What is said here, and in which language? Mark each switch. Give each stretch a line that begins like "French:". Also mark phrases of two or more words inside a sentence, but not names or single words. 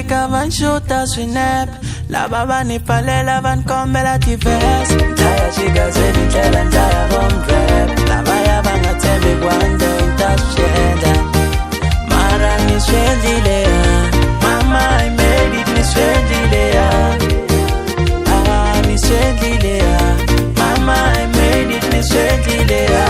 Tsonga: van shoota swinep lava va ni pfalela va ni kombela tivese ndlaya xigazeni ndlela ndlaya
English: home rap
Tsonga: lavaya va nga tshembi kwande ni ta swi endla mara ni swi endlile mama
English: I made it
Tsonga: ni swi endlile ni swi endlile mama
English: I made it
Tsonga: ni swi endlile